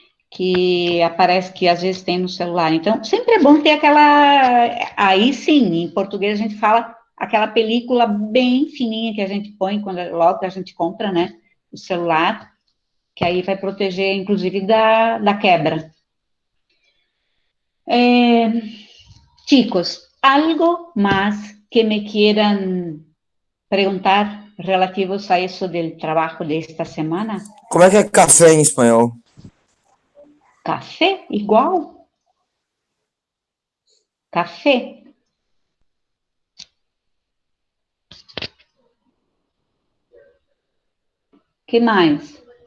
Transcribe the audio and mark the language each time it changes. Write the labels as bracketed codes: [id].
[pt] Que aparece que às vezes tem no celular. Então, sempre é bom ter aquela. Aí sim, em português a gente fala aquela película bem fininha que a gente põe logo que a gente compra, né? O celular, que aí vai proteger, inclusive, da quebra. [es] Chicos, algo más que me quieran preguntar relativos a eso del trabajo de esta semana? [pt] Como é que é café em espanhol? Café, igual. Café. Que mais?